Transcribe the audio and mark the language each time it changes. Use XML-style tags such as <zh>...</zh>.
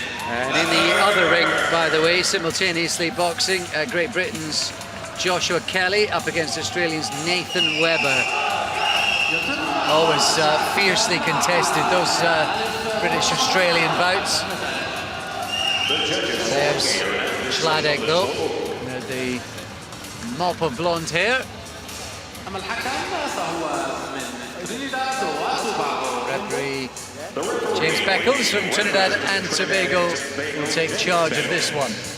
<en>And in the other ring, by the way, simultaneously boxing, Great Britain's Joshua Kelly up against Australia's Nathan Webber. Always fiercely contested, those British-Australian bouts. There's Chladek though, the mop of blonde hair.</en> <ar>أما الحكم فهو من ترينيداد وتوباغو.</ar> <en>Referee James Beckles from Trinidad and Tobago will take charge of this one.</en>